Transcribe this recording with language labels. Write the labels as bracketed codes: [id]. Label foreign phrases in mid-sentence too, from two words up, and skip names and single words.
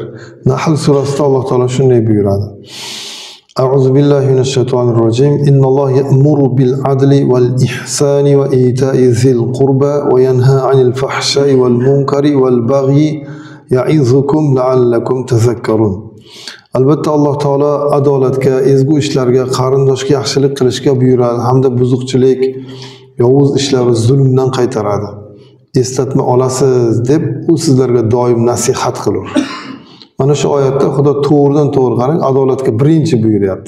[uz] Nahl surasida Alloh taolo shunday buyuradi. [ar] أعوذ بالله من الشيطان الرجيم. إن الله يأمر بالعدل والإحسان وإيتاء ذي القربى وينهى عن الفحشاء والمنكر والبغي يعظكم لعلكم تذكرون. [uz] Albatta Alloh taolo adolatga, ezgu ishlarga, qarindoshga yaxshilik qilishga buyuradi hamda buzuqchilik, yovuz ishlar va zulmdan qaytaradi. Eslatma olasiz deb u sizlarga doim nasihat qilur. Mana shu oyatda Xudo to'g'ridan to'g'ri qarang, adolatga birinchi buyuryapti.